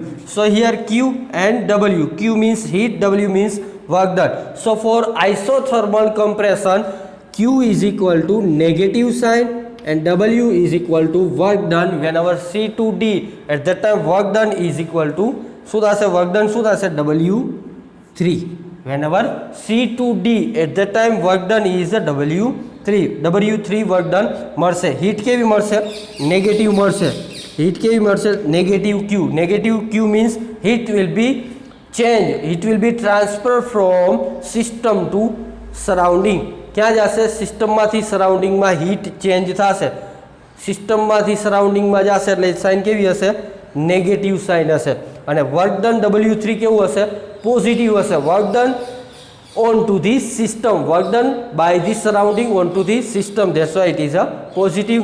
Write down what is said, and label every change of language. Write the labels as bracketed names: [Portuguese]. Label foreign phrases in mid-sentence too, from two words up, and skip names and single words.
[English] So here Q and W. Q means heat, W means work done. So for isothermal compression, Q is equal to negative sign and W is equal to work done whenever C to D. At that time work done is equal to [Gujarati] શું થશે? [English] work done [Gujarati] શું થશે? W3. [English] Whenever C to D, at that time work done is a W3. [Gujarati] W3 [English] work done [Gujarati] મળશે. હીટ કેવી મળશે? નેગેટિવ મળશે. હીટ કેવી મળશે? નેગેટિવ Q. નેગેટિવ [English] Q means heat will be change. It will be transferred from system to surrounding. [Gujarati] ક્યાં જશે? સિસ્ટમમાંથી સરાઉન્ડિંગમાં [English] heat change [Gujarati] થશે. સિસ્ટમમાંથી સરાઉન્ડિંગમાં જશે એટલે સાઇન કેવી હશે? નેગેટિવ સાઇન હશે. અને [English] work done [Gujarati] W3 કેવું હશે? પોઝિટિવ હશે. [English] work done on to the system, work done by the surrounding on to the system, that's why it is a positive.